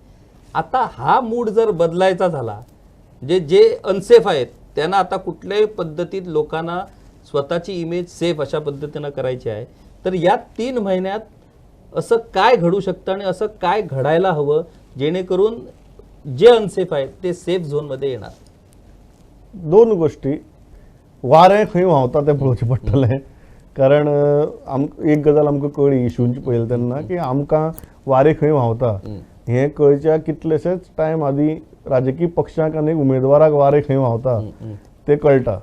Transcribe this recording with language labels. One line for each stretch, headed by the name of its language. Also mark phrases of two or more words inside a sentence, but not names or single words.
Marathi: आता हा मूड जर बदलायचा झाला, जे अनसेफ आहेत त्यांना आता कुठल्याही पद्धतीत लोकांना स्वतःची इमेज सेफ अशा पद्धतीनं करायची आहे, तर या 3 महिन्यात असं काय घडू शकतं आणि असं काय घडायला हवं जेणेकरून जे अनसेफ आहेत ते सेफ झोनमध्ये येणार? 2 गोष्टी.
Konkani: वारें खंय व्हांवता तें पळोवचें पडटलें. कारण एक गजाल आमकां कळ्ळी इशूंची पळयली तेन्ना की आमकां वारें खंय व्हांवता हें कळच्या कितलेशेच टायम आदीं राजकीय पक्षांक आनी उमेदवाराक वारें खंय व्हांवता तें कळटा.